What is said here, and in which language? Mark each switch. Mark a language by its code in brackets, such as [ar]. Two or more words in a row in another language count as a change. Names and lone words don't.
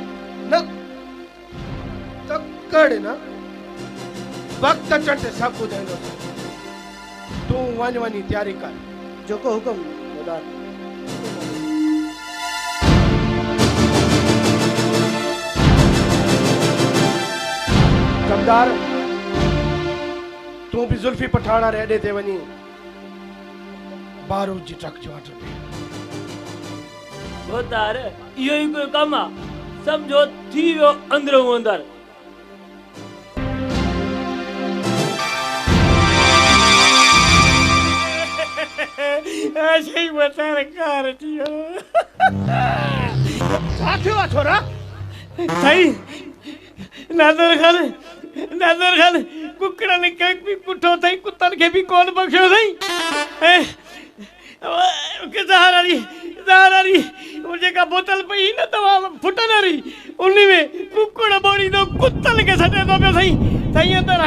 [sd] न तकड़ न वक़्तु अचण ते सभु ॿुधाईंदोसीं। तूं वञी तयारी कर। जेको हुकुम सरदार। कमदार तू भी जुल्फी पठाना रे अॾे ते वञी बारूद जी ट्रक जो ऑर्डर ॾे। बोतार इहो ई कोई कम आहे समझो थी वियो अंदरो अंदर। [hi] ऐसे ही बता [sd] कार थियो छा थियो आहे छोरा? साईं नादर खान कुकड़नि खे बि पुठो अथई कुतनि खे बि कोन बख़्शियो अथई। ज़हरारी जेका बोतल पई न तव्हां फुटन वारी उन में कुकड़ ॿोड़ींदो कुतनि खे सॾे थो पियो साईं।